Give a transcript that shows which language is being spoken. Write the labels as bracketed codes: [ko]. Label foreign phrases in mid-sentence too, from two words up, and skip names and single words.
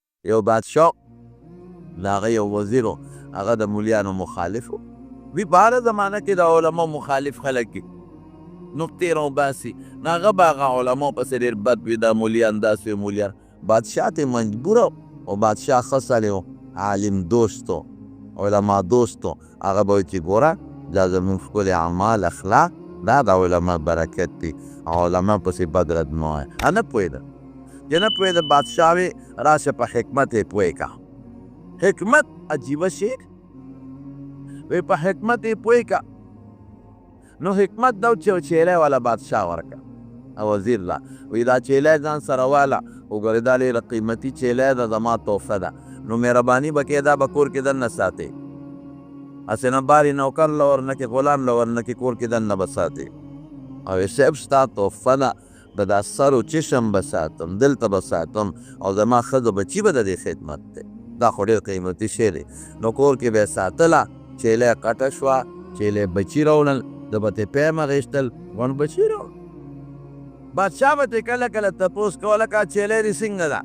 [ps] یو بادشاه د هغه یو وزیر و، هغه د مولیانو مخالف و. وی په هره زمانه کې د علماو مخالف خلک وي، نقطې راوباسي. نو هغه به هغه علماو پسې ډېر بد وي، دا مولیان داسې وي مولیان. بادشاه ته مجبوره و، او بادشاه ښه سړی و، عالم دوست و، علما دوست و. هغه به وایي چې ګوره دا زموږ ښکلي اعمال اخلاق دا د علما برکت دی، علما پسې بد رد مه وایه. نه پوهېده چې نه پوهېده. بادشاه وی راشه په حکمت یې پوه که. حکمت عجیبه شی وی په حکمت یې پوه که. نو حکمت دا چې یو چیلی والا بادشاه ورکه وزیر لا وی دا چیلی ځان سره واله، وګورې دا ډېره قیمتي چیلی ده، زما تحفه ده، نو مهرباني به کې دا به کور کې دننه ساتې. هسې نه بارې نوکر له ورنکې، غلام له ورنکې، کور کې دننه به ساتې. او وی صاحب ستا تحفه ده، د دا [fa] سر و چشم [ps] به ساتم، دلته به ساتم، او زما ښځه بچي به د دې خدمت دی. دا خو ډېر قیمتي شی دی. نو کور کې به یې ساتله، چیلی قټه شوه، چیلی بچي راوړل، د به ترې پیم اخېستل، غونډ بچي راوړل. بادشاه به ترې کله کله تپوس کوله که چیلی دې څنګه ده؟